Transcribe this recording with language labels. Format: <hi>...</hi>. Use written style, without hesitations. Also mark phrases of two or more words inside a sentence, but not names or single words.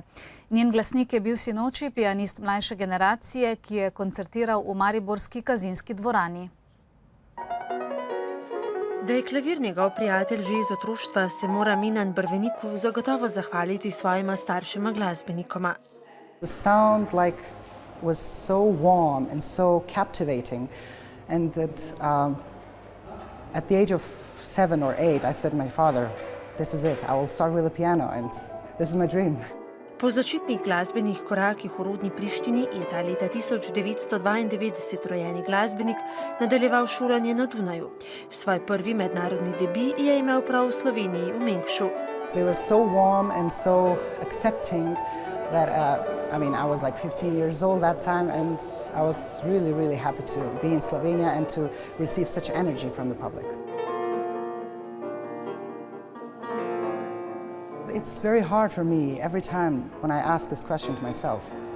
<sl>Njen glasnik je bil sinoči pianist mlajše generacije, ki je koncertiral v mariborski Kazinski dvorani. Da je klavir njegov prijatelj že iz otroštva, se mora Minan Brveniku zagotovo zahvaliti svojima staršima glasbenikoma.</sl> <en>The sound was so warm and so captivating, and that at the age of 7 or 8 I said to my father, this is it, I will start with the piano and this is my dream.</en> <sl>Po začetnih glasbenih korakih v rodni Prištini je ta leta 1992 rojeni glasbenik nadaljeval šolanje na Dunaju. Svoj prvi mednarodni debi je imel prav v Sloveniji, v Mengšu.</sl> <en>They were so warm and so accepting that I was like 15 years old that time, and I was really, really happy to be in Slovenia and to receive such energy from the public. It's very hard for me every time when I ask this question to myself.</en>